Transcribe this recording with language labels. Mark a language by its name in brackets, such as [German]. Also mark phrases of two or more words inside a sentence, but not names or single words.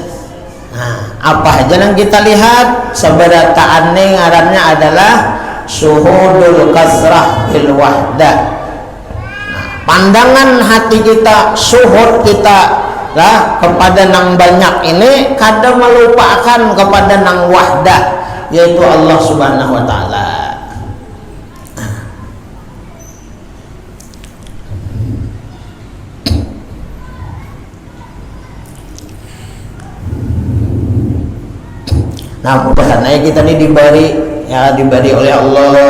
[Banjar] Nah, apa aja yang kita lihat seberata aneh ngarannya adalah [Arabic] syuhudul kasrah bil wahdah. [Banjar] Pandangan hati kita, syuhud kita lah kepada nang banyak ini kada melupakan kepada nang wahdah, yaitu Allah [Arabic] Subhanahu wa taala. [Banjar] Nah, mudah-mudahan kita ini diberi oleh Allah.